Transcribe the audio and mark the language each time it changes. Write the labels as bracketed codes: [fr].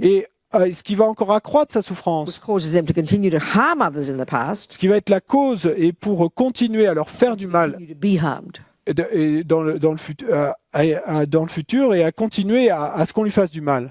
[fr] et ce qui va encore accroître sa souffrance, [en] which causes them to continue to harm others in the past, [fr] ce qui va être la cause, et pour continuer à leur faire du mal [en] continue to be harmed. [fr] et dans le futur et à continuer à ce qu'on lui fasse du mal.